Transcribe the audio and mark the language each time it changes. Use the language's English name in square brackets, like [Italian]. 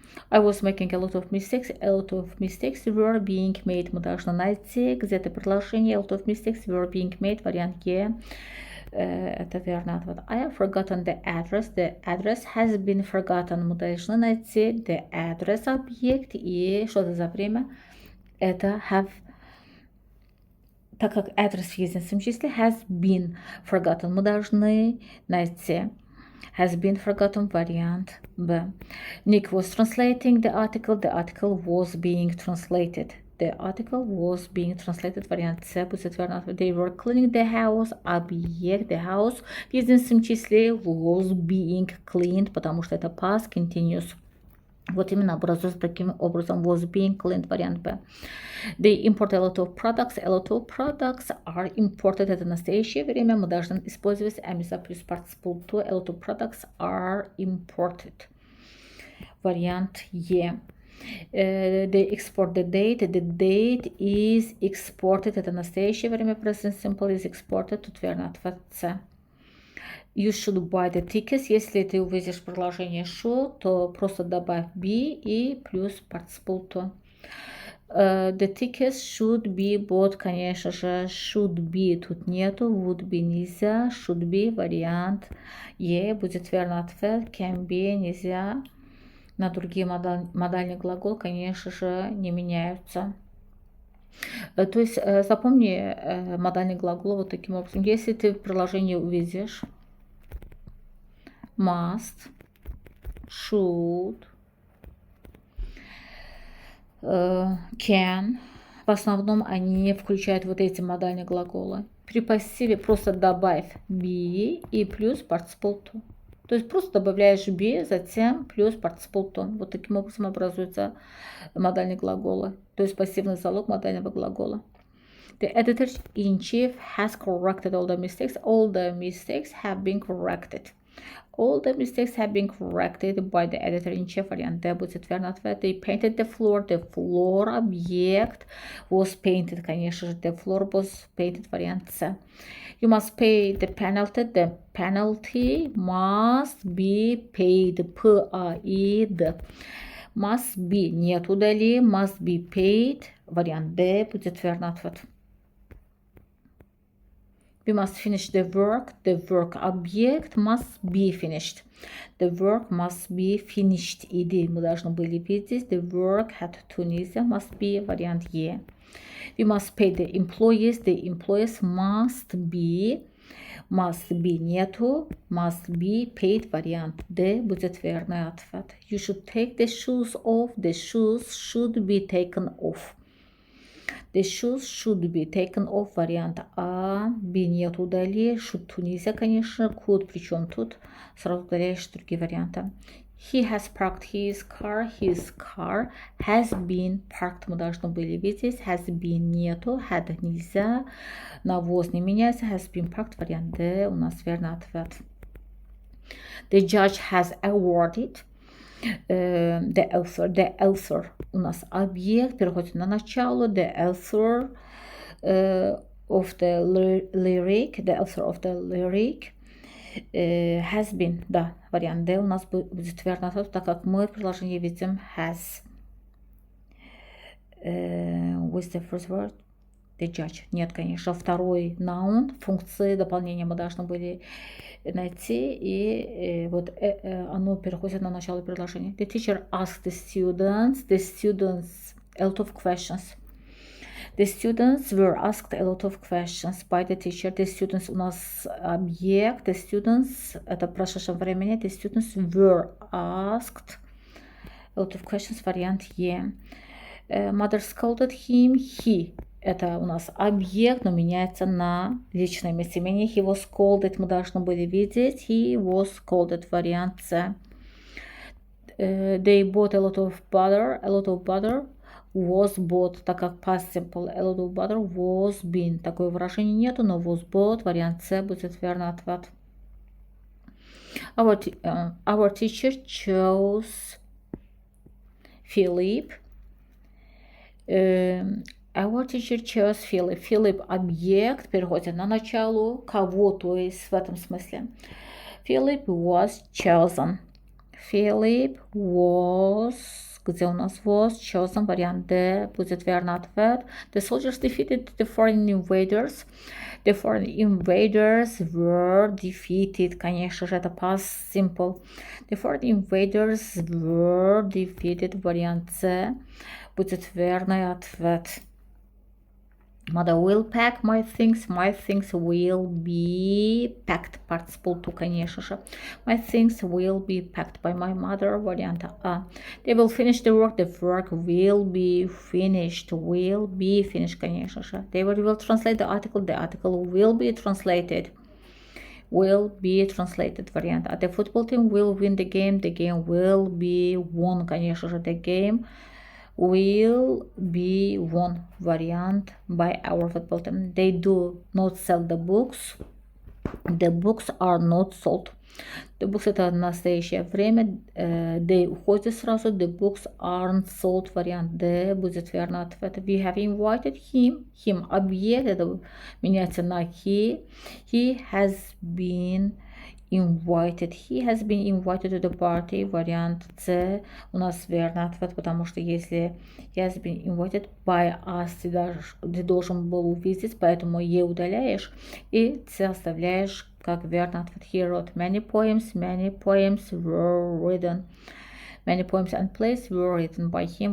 [English] I was making a lot of mistakes were being made. [Russian] Мы должны найти где-то предложение. [English] A lot of mistakes were being made. [Russian] Вариант Е. Это верный ответ. [English] I have forgotten the address. The address has been forgotten. [Russian] Мы должны найти [English] the address [Russian] объект. И что это за время? Это have. Так как address в единственном числе [English] has been forgotten. [Russian] Мы должны найти [English] has been forgotten, [Russian] вариант Б. [English] Nick was translating the article was being translated. The article was being translated, [Russian] вариант С будет верный ответ. [English] They were cleaning the house, объект the house [Russian] в единственном числе [English] was being cleaned, [Russian] потому что это [English] past continuous. [Russian] Вот именно образуется таким образом [English] was being cleaned, [Russian] вариант Б. [English] They import a lot of products are imported. [Russian] Это настоящее время. Мы должны использовать [English] am плюс participle to. A lot of products are imported. [Russian] Вариант Е. [English] They export the date. The date is exported. [Russian] Это настоящее время. [English] Present simple is exported. [Russian] Тут верно ответ С. [English] You should buy the tickets. [Russian] Если ты увидишь предложение should, то просто добавь be и плюс participle to. [English] The tickets should be bought, [Russian] конечно же, [English] should be [Russian] тут нету, [English] would be нельзя, should be [Russian] вариант E, будет верный ответ, [English] can be нельзя. [Russian] На другие модальный глагол, конечно же, не меняются. То есть запомни модальный глагол вот таким образом. Если ты в приложении увидишь must, should, can, в основном они включают вот эти модальные глаголы. При пассиве просто добавь be и плюс participle to. То есть просто добавляешь be, затем плюс participle to. Вот таким образом образуются модальные глаголы. То есть пассивный залог модального глагола. [English] The editor-in-chief has corrected all the mistakes. All the mistakes have been corrected. All the mistakes have been corrected by the editor-in-chief. [Russian] Вариант D будет верный ответ. [English] They painted the floor. The floor объект was painted. [Russian] Конечно же, [English] the floor was painted. [Russian] Вариант C. [English] You must pay the penalty. The penalty must be paid. P-A-I-D. Must be. [Russian] Нет удали. [English] Must be paid. [Russian] Вариант D будет верный ответ. [English] We must finish the work. The work объект must be finished. The work must be finished. [Russian] Иди, мы должны были видеть. [English] The work had to нельзя. Must be [Russian] вариант E. [English] We must pay the employees. The employees must be. Must be [Russian] нету. [English] Must be paid. [Russian] Вариант D будет верный ответ. [English] You should take the shoes off. The shoes should be taken off. The shoes should be taken off. [Russian] Вариант А. [English] B [Russian] нет удали. [English] Should to [Russian] нельзя, конечно. Could, причем тут сразу удаляешь другие варианты. [English] He has parked his car. His car has been parked. [Russian] Мы должны были видеть. [English] Has been нету. [Russian] Had нельзя. Навоз не меняется. [English] Has been parked. [Russian] Вариант D у нас верный ответ. [English] The judge has awarded. [Russian] The author у нас объект, переходит на начало, [English] the author of the lyric has been, [Russian] да, вариант D у нас будет верный ответ, так как мы в приложении видим [English] has with the first word, the judge. [Russian] Нет, конечно, второй noun, функции дополнения мы должны были найти, и вот оно переходит на начало предложения. [English] The teacher asked the students a lot of questions. The students were asked a lot of questions by the teacher. [Russian] The students у нас объект. The students это в прошедшем времени. [English] The students were asked a lot of questions. [Russian] Вариант Е. [English] Mother scolded him. He. [Russian] Это у нас объект, но меняется на личное местоимение. [English] He was scolded. [Russian] Мы должны были видеть. [English] He was scolded. [Russian] Вариант С. [English] They bought a lot of butter. A lot of butter was bought, [Russian] так как [English] past simple. A lot of butter was been. [Russian] Такое выражение нету, но [English] was bought. [Russian] Вариант С будет верный ответ. [English] Our teacher chose Philip. Our teacher chose Philip. [Russian] Philip объект, переходит на начало кого, то есть в этом смысле. [English] Philip was chosen. [Russian] Philip was, где у нас was, chosen, вариант D, будет верный ответ. [English] The soldiers defeated the foreign invaders. The foreign invaders were defeated. [Russian] Конечно же, это past simple. [English] The foreign invaders were defeated. [Russian] Вариант C будет верный ответ. [English] Mother will pack my things. My things will be packed. Participle to, [Russian] конечно же. [English] My things will be packed by my mother. [Russian] Вариант А. [English] They will finish the work. The work will be finished. Will be finished, [Russian] конечно же. [English] They will translate the article. The article will be translated. Will be translated. [Russian] Вариант А. [English] The football team will win the game. The game will be won, [Russian] конечно же. [English] The game will be won. Вариант by our football team. They do not sell the books. The books are not sold. [Russian] The books это настоящее время. They уходит сразу. [English] The books aren't sold. [Russian] Вариант D будет верный ответ. [English] We have invited him. Him объект. [Russian] Это меняется на [English] he. He has been invited. He has been invited to the party. [Russian] Вариант С у нас верный ответ, потому что если [English] he has been invited by us, [Russian] ты должен был увидеть, поэтому E удаляешь и С оставляешь как верный ответ. [English] He wrote many poems were written. Many poems and plays were written by him.